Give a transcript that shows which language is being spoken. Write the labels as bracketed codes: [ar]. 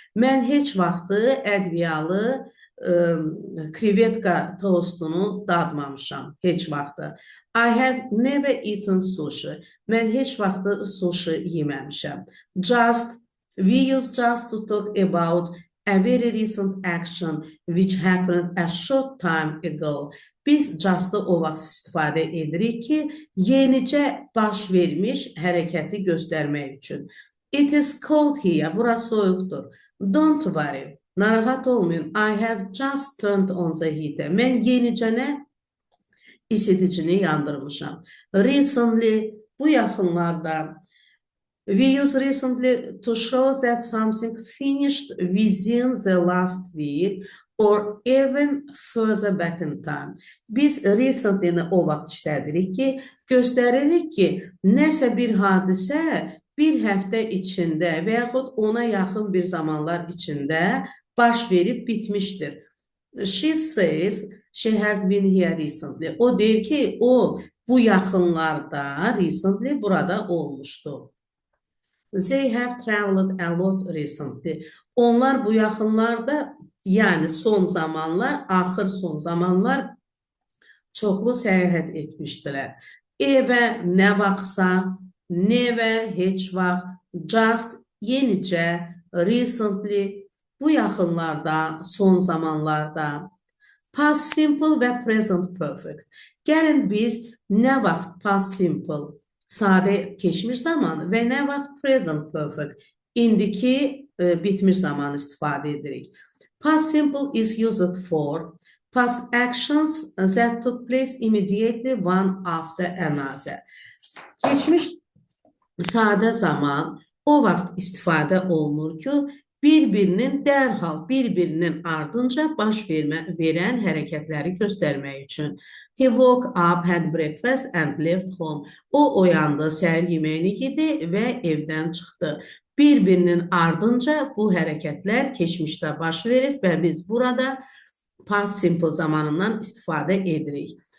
[az] Mən heç vaxtı ədviyalı krevetka toastunu dadmamışam, heç vaxtı. [en] I have never eaten sushi. [az] Mən heç vaxtı sushi yeməmişəm. [en] Just, we use just to talk about a very recent action which happened a short time ago. [az] Biz just'ı o vaxt istifadə edirik ki, yenicə baş vermiş hərəkəti göstərmək üçün. [en] It is cold here. [az] Burası soyuqdur. [en] Don't worry. [az] Narahat olmayın. [en] I have just turned on the heater. [az] Mən yenicənə isiticini yandırmışam. [en] Recently, [az] bu yaxınlarda. [en] We use recently to show that something finished within the last week or even further back in time. [az] Biz recently-ni o vaxt işlədirik ki, göstəririk ki, nəsə bir hadisə bir həftə içində və yaxud ona yaxın bir zamanlar içində baş verib bitmişdir. [en] She says she has been here recently. [az] O deyir ki, o bu yaxınlarda recently burada olmuşdu. [en] They have traveled a lot recently. [az] Onlar bu yaxınlarda, yəni son zamanlar, axır son zamanlar çoxlu səyahət etmişdilər. Evə nə vaxtsa, never, heç vaxt, just, yenicə, recently, bu yaxınlarda, son zamanlarda. [en] Past simple və present perfect. [az] Gəlin biz nə vaxt past simple, sadə keçmiş zamanı və nə vaxt present perfect, indiki bitmiş zamanı istifadə edirik. [en] Past simple is used for past actions that took place immediately one after another. [az] Keçmiş sadə zaman o vaxt istifadə olunur ki, bir-birinin dərhal, bir-birinin ardınca baş verən hərəkətləri göstərmək üçün. [en] He woke up, had breakfast and left home. [az] O oyandı, səhər yeməyini yedi və evdən çıxdı. Bir-birinin ardınca bu hərəkətlər keçmişdə baş verib və biz burada past simple zamanından istifadə edirik.